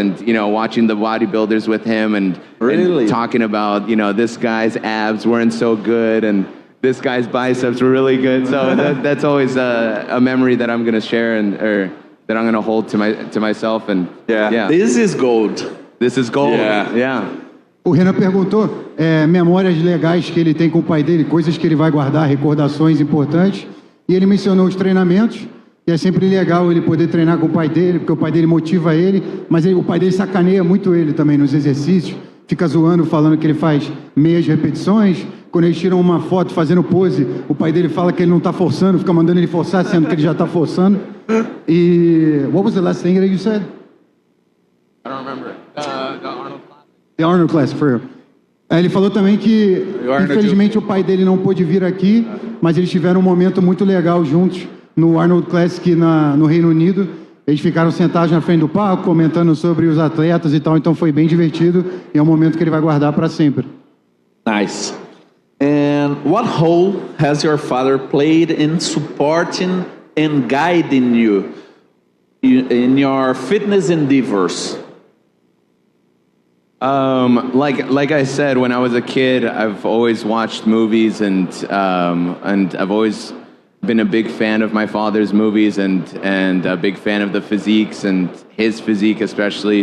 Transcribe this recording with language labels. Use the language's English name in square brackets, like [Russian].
[English] And you know, watching the bodybuilders with him, and talking about, you know, this guy's abs weren't so good, and this guy's biceps were really good. So that's always a memory that I'm gonna share, or that I'm gonna hold to myself. And yeah. This is gold. This is gold. Yeah. [Portuguese] O Renan perguntou memórias legais que ele tem com o pai dele, coisas que ele vai guardar, recordações importantes. E ele mencionou os treinamentos. E é sempre legal ele poder treinar com o pai dele, porque o pai dele motiva ele, mas o pai dele sacaneia muito ele também nos exercícios. Fica zoando, falando que ele faz meias repetições. Quando eles tiram uma foto fazendo pose, o pai dele fala que ele não está forçando, fica mandando ele forçar, sendo que ele já está forçando. [English] E what was the last thing that you said? I don't remember. The Arnold Classic. The Arnold Classic, for real. [Portuguese] Ele falou também que, infelizmente, o pai dele não pôde vir aqui, mas eles tiveram um momento muito legal juntos no Arnold Classic no Reino Unido. Eles ficaram sentados na frente do palco, comentando sobre os atletas e tal, então foi bem divertido, e é um momento que ele vai guardar para sempre. [English] Nice. And what role has your father played in supporting and guiding you in your fitness endeavors? Like I said, when I was a kid, I've always watched movies, and I've always been a big fan of my father's movies, and a big fan of the physiques, and his physique especially.